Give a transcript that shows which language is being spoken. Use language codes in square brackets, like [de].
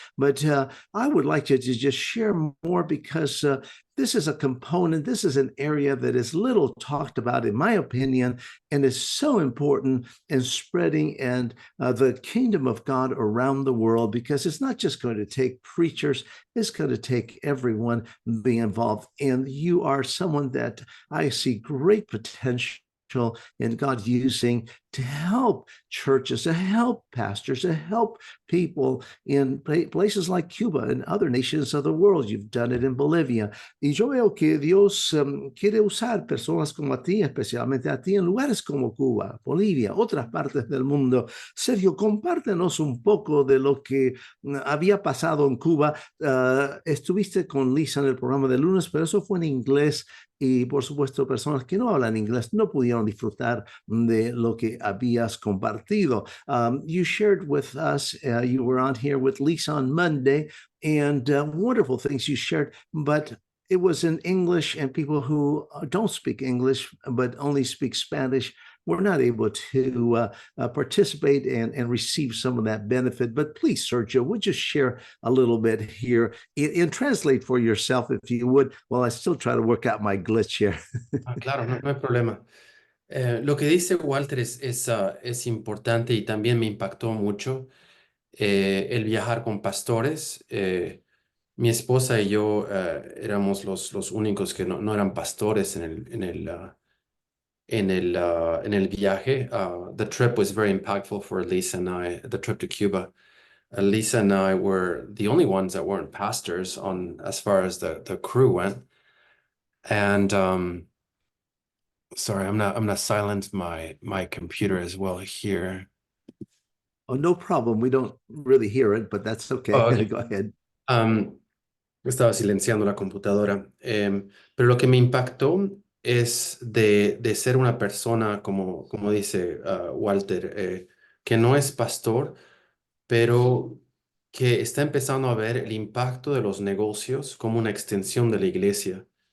[en] But I would like you to just share more because this is a component, this is an area that is little talked about, in my opinion, and is so important in spreading and the kingdom of God around the world, because it's not just going to take preachers, it's going to take everyone being involved. And you are someone that I see great potential and God using to help churches, to help pastors, to help people in places like Cuba and other nations of the world. You've done it in Bolivia. [es] Y yo veo que Dios quiere usar personas como a ti, especialmente a ti, en lugares como Cuba, Bolivia, otras partes del mundo. Sergio, compártenos un poco de lo que había pasado en Cuba. Estuviste con Lisa en el programa de lunes, pero eso fue en inglés. Y por supuesto, personas que no hablan inglés no pudieron disfrutar de lo que habías compartido. [en] You shared with us, you were on here with Lisa on Monday, and wonderful things you shared, but it was in English, and people who don't speak English but only speak Spanish were not able to participate and receive some of that benefit. But please, Sergio, would you share a little bit here and translate for yourself, if you would, while I still try to work out my glitch here. [es] Claro, no hay problema. Lo que dice Walter es importante y también me impactó mucho el viajar con pastores. Mi esposa y yo éramos los únicos que no eran pastores en el viaje. [en] The trip was very impactful for Lisa and I, the trip to Cuba. Lisa and I were the only ones that weren't pastors on as far as the crew went. And sorry, I'm gonna silence my computer as well here. Oh, no problem. We don't really hear it, but that's okay. Oh, okay. Go ahead. [es] Estaba silenciando la computadora. Pero lo que me impactó es de ser una persona, como dice Walter, que no es pastor, pero que está empezando a ver el impacto de los negocios como una extensión de la iglesia.